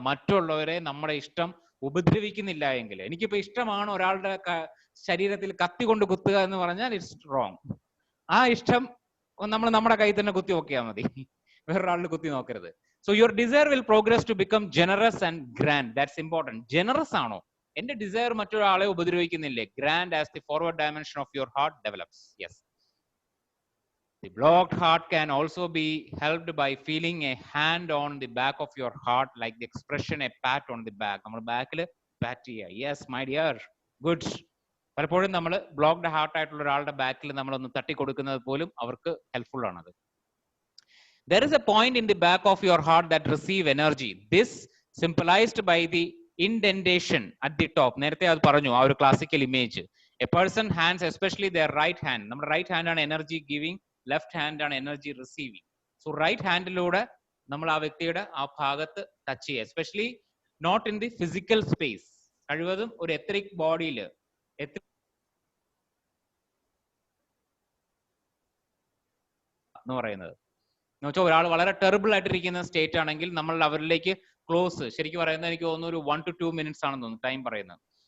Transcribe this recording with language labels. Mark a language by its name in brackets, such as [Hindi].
[Malayalam] മറ്റുള്ളവരെ നമ്മുടെ ഇഷ്ടം ഉപദ്രവിക്കുന്നില്ല എങ്കിൽ, എനിക്കിപ്പോ ഇഷ്ടമാണ് ഒരാളുടെ ശരീരത്തിൽ കത്തി കൊണ്ട് കുത്തുക എന്ന് പറഞ്ഞാൽ [English] It's wrong. [Malayalam] ആ ഇഷ്ടം നമ്മൾ നമ്മുടെ കയ്യിൽ തന്നെ കുത്തി നോക്കിയാൽ മതി, വേറൊരാളിൽ കുത്തി നോക്കരുത്. [English] So your desire will progress to become generous and grand. That's important. [Malayalam] Generous ആണോ? എന്റെ ഡിസയർ മറ്റൊരാളെ ഉപദ്രവിക്കുന്നില്ലേ? [English] Grand as the forward dimension of your heart develops. Yes, the blocked heart can also be helped by feeling a hand on the back of your heart, like the expression a pat on the back. [Malayalam] നമ്മൾ ബാക്കിൽ പാറ്റ് ചെയ്യുക. [English] Yes my dear, good. [Malayalam] പലപ്പോഴും നമ്മൾ blocked heart ആയിട്ടുള്ള ഒരാളുടെ ബാക്കിൽ നമ്മളൊന്ന് തട്ടി കൊടുക്കുന്നത് പോലും അവർക്ക് ഹെൽപ്ഫുൾ ആണത്. [English] There is a point in the back of your heart that receive energy. This symbolized by the indentation at the top. [Malayalam] നേരത്തെ അത് പറഞ്ഞു, ആ ഒരു classical image. [English] A person hands, especially their right hand, [Malayalam] നമ്മുടെ right hand ആണ് energy giving, left hand ആണ് energy receiving. So right ഹാൻഡിലൂടെ നമ്മൾ ആ വ്യക്തിയുടെ ആ ഭാഗത്ത് ടച്ച് ചെയ്യുക, [English] Especially not in the physical space. [Malayalam] കഴിവതും ഒരു എത്രിക് ബോഡിയിൽ എന്ന് പറയുന്നത് എന്ന് വെച്ചാൽ ഒരാൾ വളരെ ടെറിബിൾ ആയിട്ടിരിക്കുന്ന സ്റ്റേറ്റ് ആണെങ്കിൽ നമ്മൾ അവരിലേക്ക് ക്ലോസ്, ശരിക്കും പറയുന്നത് എനിക്ക് തോന്നുന്നു ഒരു [English] 1 to 2 minutes [Malayalam] ആണെന്ന് തോന്നുന്നു ടൈം പറയുന്നത്.